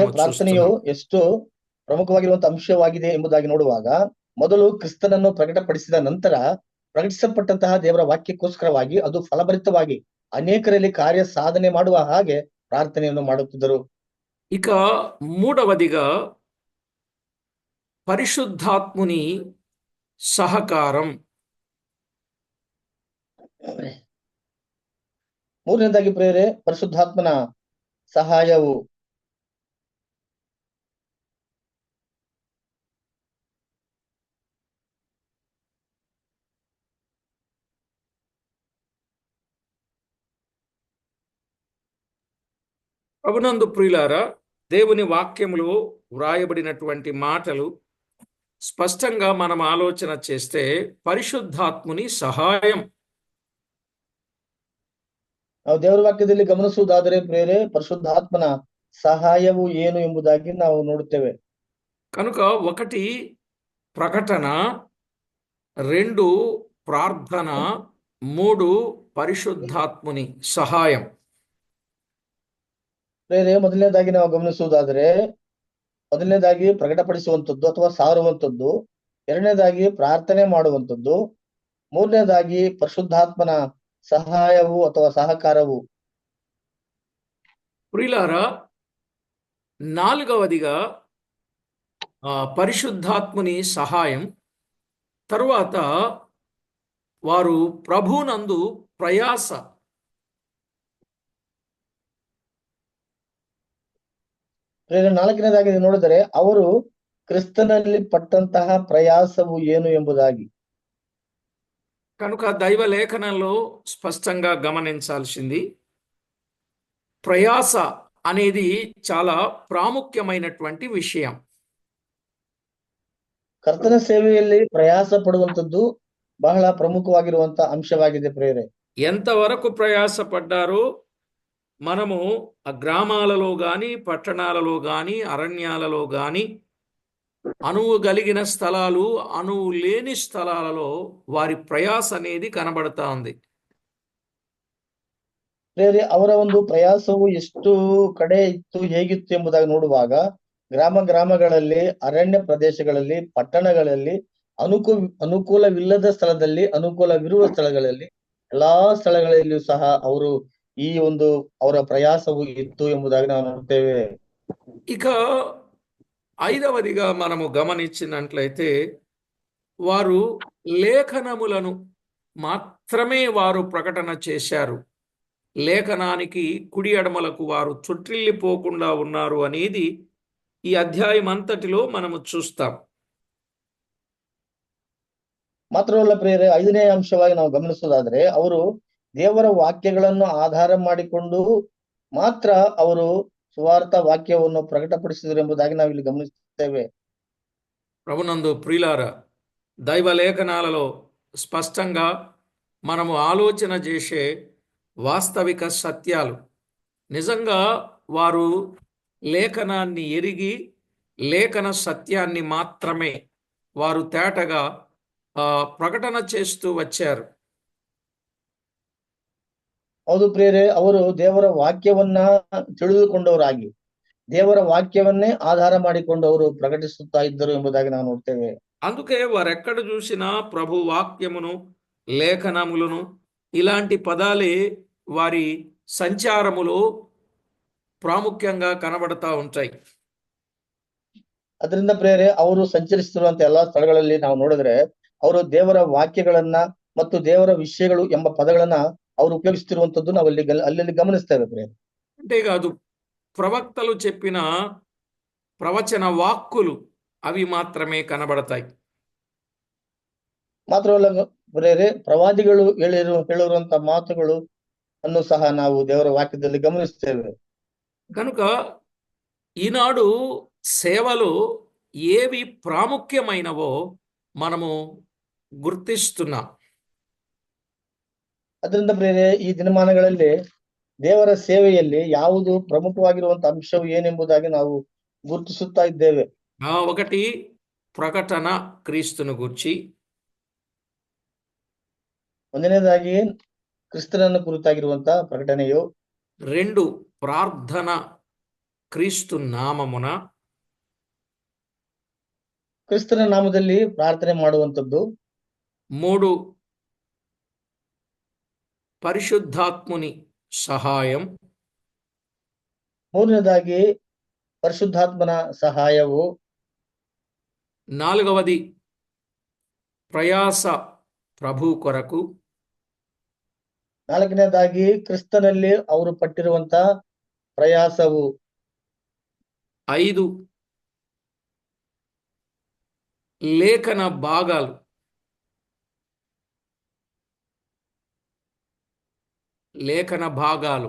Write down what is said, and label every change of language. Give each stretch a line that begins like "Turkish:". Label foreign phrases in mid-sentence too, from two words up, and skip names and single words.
Kannada: ಪ್ರಾರ್ಥನೆಯು
Telugu: చూస్తున్నాం.
Kannada: ಎಷ್ಟು ಪ್ರಮುಖವಾಗಿರುವಂತಹ ಅಂಶವಾಗಿದೆ ಎಂಬುದಾಗಿ ನೋಡುವಾಗ, ಮೊದಲು ಕ್ರಿಸ್ತನನ್ನು ಪ್ರಕಟಪಡಿಸಿದ ನಂತರ ಪ್ರಕಟಿಸಲ್ಪಟ್ಟಂತಹ ದೇವರ ವಾಕ್ಯಕ್ಕೋಸ್ಕರವಾಗಿ ಅದು ಫಲಭರಿತವಾಗಿ ಅನೇಕರಲ್ಲಿ ಕಾರ್ಯ ಸಾಧನೆ ಮಾಡುವ ಹಾಗೆ ಪ್ರಾರ್ಥನೆಯನ್ನು ಮಾಡುತ್ತಿದ್ದರು.
Telugu: ఇక మూడవదిగా పరిశుద్ధాత్ముని సహకారం.
Kannada: ಮೂರನೇದಾಗಿ ಪ್ರೇರೆ ಪರಿಶುದ್ಧಾತ್ಮನ ಸಹಾಯವು.
Telugu: ప్రభునందు ప్రియులారా, దేవుని వాక్యములో వ్రాయబడినటువంటి మాటలు స్పష్టంగా మనం ఆలోచన చేస్తే పరిశుద్ధాత్ముని సహాయం.
Kannada: ನಾವು ದೇವರ ವಾಕ್ಯದಲ್ಲಿ ಗಮನಿಸುವುದಾದರೆ ಪ್ರೇರೆ ಪರಿಶುದ್ಧಾತ್ಮನ ಸಹಾಯವು ಏನು ಎಂಬುದಾಗಿ ನಾವು ನೋಡುತ್ತೇವೆ.
Telugu: కనుక ఒకటి ప్రకటన, 2 ప్రార్థన, 3 పరిశుద్ధాత్ముని సహాయం.
Kannada: ಪ್ರೇರೆ ಮೊದಲನೇದಾಗಿ ನಾವು ಗಮನಿಸುವುದಾದರೆ ಮೊದಲನೇದಾಗಿ ಪ್ರಕಟಪಡಿಸುವಂಥದ್ದು ಅಥವಾ ಸಾರುವಂಥದ್ದು, ಎರಡನೇದಾಗಿ ಪ್ರಾರ್ಥನೆ ಮಾಡುವಂಥದ್ದು, ಮೂರನೇದಾಗಿ ಪರಿಶುದ್ಧಾತ್ಮನ ಸಹಾಯವು ಅಥವಾ ಸಹಕಾರವು.
Telugu: ప్రియులారా, 4వదిగా పరిశుద్ధాత్ముని సహాయం. తరువాత వారు ప్రభునందు ప్రయాస.
Kannada: ಪ್ರೇರೆ 4ನೇದಾಗಿ ನೋಡಿದರೆ ಅವರು ಕ್ರಿಸ್ತನಲ್ಲಿ ಪಟ್ಟಂತಹ ಪ್ರಯಾಸವು ಏನು ಎಂಬುದಾಗಿ.
Telugu: కనుక దైవ లేఖనంలో స్పష్టంగా గమనించాల్సింది, ప్రయాస అనేది చాలా ప్రాముఖ్యమైనటువంటి విషయం.
Kannada: ಕರ್ತನ ಸೇವೆಯಲ್ಲಿ ಪ್ರಯಾಸ ಪಡುವಂಥದ್ದು ಬಹಳ ಪ್ರಮುಖವಾಗಿರುವಂತ ಅಂಶವಾಗಿದೆ ಪ್ರೇರೆ.
Telugu: ఎంతవరకు ప్రయాస పడ్డారో మనము ఆ గ్రామాలలో గాని, పట్టణాలలో గాని, అరణ్యాలలో గాని, అణువు కలిగిన స్థలాలు, అణువు లేని స్థలాలలో వారి ప్రయాస అనేది కనబడతా ఉంది.
Kannada: ಪ್ರೇರೆ ಅವರ ಒಂದು ಪ್ರಯಾಸವು ಎಷ್ಟು ಕಡೆ ಇತ್ತು, ಹೇಗಿತ್ತು ಎಂಬುದಾಗಿ ನೋಡುವಾಗ ಗ್ರಾಮಗಳಲ್ಲಿ, ಅರಣ್ಯ ಪ್ರದೇಶಗಳಲ್ಲಿ, ಪಟ್ಟಣಗಳಲ್ಲಿ, ಅನುಕೂಲವಿಲ್ಲದ ಸ್ಥಳದಲ್ಲಿ, ಅನುಕೂಲವಿರುವ ಸ್ಥಳಗಳಲ್ಲಿ, ಎಲ್ಲಾ ಸ್ಥಳಗಳಲ್ಲಿಯೂ ಸಹ ಅವರು ಈ ಒಂದು ಅವರ ಪ್ರಯಾಸವು ಇತ್ತು ಎಂಬುದಾಗಿ ನಾವು ನೋಡ್ತೇವೆ.
Telugu: ఇక 5వదిగా మనము గమనించినట్లయితే, వారు లేఖనములను మాత్రమే వారు ప్రకటన చేశారు. లేఖనానికి కుడి ఎడమలకు వారు చుట్టిల్లిపోకుండా ఉన్నారు అనేది ఈ అధ్యాయం అంతటిలో మనము చూస్తాం.
Kannada: ಮಾತ್ರವಲ್ಲ ಪ್ರಿಯರೇ, 5ನೇ ಅಂಶವಾಗಿ ನಾವು ಗಮನಿಸೋದಾದ್ರೆ, ಅವರು ದೇವರ ವಾಕ್ಯಗಳನ್ನು ಆಧಾರ ಮಾಡಿಕೊಂಡು ಮಾತ್ರ ಅವರು ಸುವಾರ್ಥ ವಾಕ್ಯವನ್ನು ಪ್ರಕಟಪಡಿಸಿದರು ಎಂಬುದಾಗಿ ನಾವು ಇಲ್ಲಿ ಗಮನಿಸುತ್ತೇವೆ.
Telugu: ప్రభునందు ప్రియులారా, దైవ లేఖనాలలో స్పష్టంగా మనము ఆలోచన చేసే వాస్తవిక సత్యాలు. నిజంగా వారు లేఖనాన్ని ఎరిగి లేఖన సత్యాన్ని మాత్రమే వారు తేటగా ప్రకటన చేస్తూ వచ్చారు.
Kannada: ಹೌದು ಪ್ರಿಯರೇ, ಅವರು ದೇವರ ವಾಕ್ಯವನ್ನ ತಿಳಿದುಕೊಂಡವರಾಗಿ ದೇವರ ವಾಕ್ಯವನ್ನೇ ಆಧಾರ ಮಾಡಿಕೊಂಡು ಅವರು ಪ್ರಕಟಿಸುತ್ತಾ ಇದ್ದರು ಎಂಬುದಾಗಿ ನಾವು ನೋಡ್ತೇವೆ.
Telugu: అందుకే వారెక్కడ చూసినా ప్రభు వాక్యమును, లేఖనములను ఇలాంటి పదాలే వారి సంచారములో ప్రాముఖ్యంగా కనబడతా ఉంటాయి.
Kannada: ಅದರಿಂದ ಪ್ರಿಯರೇ, ಅವರು ಸಂಚರಿಸುತ್ತಿರುವಂತ ಎಲ್ಲಾ ಸ್ಥಳಗಳಲ್ಲಿ ನಾವು ನೋಡಿದ್ರೆ ಅವರು ದೇವರ ವಾಕ್ಯಗಳನ್ನ ಮತ್ತು ದೇವರ ವಿಷಯಗಳು ಎಂಬ ಪದಗಳನ್ನ ಅವರು ಉಪಯೋಗಿಸುತ್ತಿರುವಂತದ್ದು ನಾವು ಅಲ್ಲಿ ಗಮನಿಸ್ತೇವೆ ಪ್ರಿಯರೇ.
Telugu: అంతేకాదు, ప్రవక్తలు చెప్పిన ప్రవచన వాక్కులు అవి మాత్రమే కనబడతాయి.
Kannada: ಮಾತ್ರವಲ್ಲ ಪ್ರಿಯರೇ, ಪ್ರವಾದಿಗಳು ಹೇಳಿರುವಂತ ಮಾತುಗಳು ಅನ್ನು ಸಹ ನಾವು ದೇವರ ವಾಕ್ಯದಲ್ಲಿ ಗಮನಿಸ್ತೇವೆ.
Telugu: కనుక ఈనాడు సేవలో ఏవి ప్రాముఖ్యమైనవో మనము గుర్తిస్తున్నాం.
Kannada: ಅದರಿಂದ ಪ್ರಿಯರೇ, ಈ ದಿನಮಾನಗಳಲ್ಲಿ ದೇವರ ಸೇವೆಯಲ್ಲಿ ಯಾವುದು ಪ್ರಮುಖವಾಗಿರುವಂತ ಅಂಶವು ಏನೆಂಬುದಾಗಿ ನಾವು ಗುರುತಿಸುತ್ತಾ ಇದ್ದೇವೆ.
Telugu: ఒకటి ప్రకటన క్రీస్తును గూర్చి,
Kannada: ಒಂದನೇದಾಗಿ ಕ್ರಿಸ್ತನನ್ನು ಕುರಿತಾಗಿರುವಂತ ಪ್ರಕಟಣೆಯು,
Telugu: 2 ప్రార్థన క్రీస్తు నామమున,
Kannada: ಕ್ರಿಸ್ತನ ನಾಮದಲ್ಲಿ ಪ್ರಾರ್ಥನೆ ಮಾಡುವಂತದ್ದು,
Telugu: 3 పరిశుద్ధాత్ముని సహాయం,
Kannada: ಮೂರನೇದಾಗಿ ಪರಿಶುದ್ಧಾತ್ಮನ ಸಹಾಯವು,
Telugu: 4వది ప్రయాస ప్రభు కొరకు,
Kannada: ನಾಲ್ಕನೇದಾಗಿ ಕ್ರಿಸ್ತನಲ್ಲಿ ಅವರು ಪಟ್ಟಿರುವಂತ ಪ್ರಯಾಸವು,
Telugu: 5 లేఖన భాగాలు, లేఖన భాగాలు,